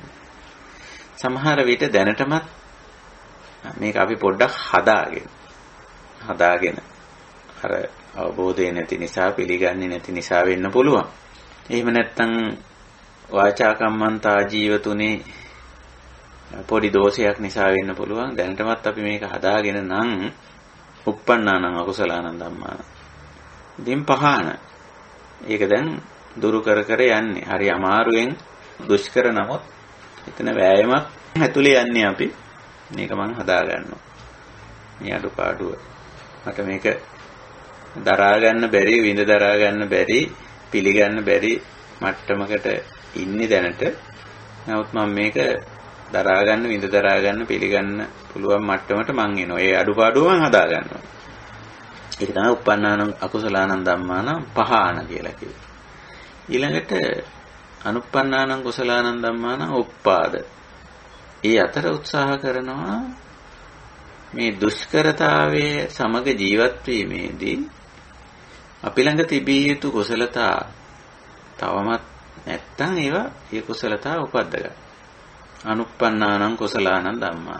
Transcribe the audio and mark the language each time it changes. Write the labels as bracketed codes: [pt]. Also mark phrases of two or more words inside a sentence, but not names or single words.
[si] සමහර විට දැනටමත් මේක අපි පොඩ්ඩක් හදාගෙන අර අවබෝධය නැති නිසා, පිළිගන්නේ නැති නිසා වෙන්න පුළුවන්. එහෙම නැත්නම් වාචා කම්මන්තා ජීවතුනේ පොඩි දෝෂයක් නිසා වෙන්න පුළුවන්. දැනටමත් අපි මේක හදාගෙන නම් [pi] uppannānaṁ akusalaṇaṁ dhammānaṁ. [si] ඉතින් පහන. ඒක දැන් දුරු කර යන්නේ. හරි අමාරුවෙන් දුෂ්කර නමුත් එතන වෑයමක් ඇතුලේ යන්නේ අපි. මේක මම හදා ගන්නවා. මේ අඩුපාඩුව. මට මේක දරා ගන්න බැරි, විඳ දරා ගන්න බැරි, පිළිගන්න බැරි මට්ටමකට ඉන්නේ දැනට. නමුත් මම මේක දරා ගන්න, විඳ දරා ගන්න, පිළිගන්න පුළුවන් මට්ටමට මං එනවා. ඒ අඩුපාඩුව මං හදා ගන්නවා. ඒක තමයි [pi] uppannānaṁ akusalaṇaṁ dhammānaṁ [si] පහාන කියලා කිව්වේ. [pi] ඊළඟට anuppannānaṁ kusalaṇaṁ dhammānaṁ uppāda. [si] ඒ අතර උත්සාහ කරනවා මේ දුෂ්කරතාවයේ සමග ජීවත් වීමේදී අපි ළඟ තිබිය යුතු කුසලතා තවමත් නැත්තම් ඒවා ඒ කුසලතා උපද්දගන්න. [pi] අනුප්පන්නානං කුසලානං ධම්මාන.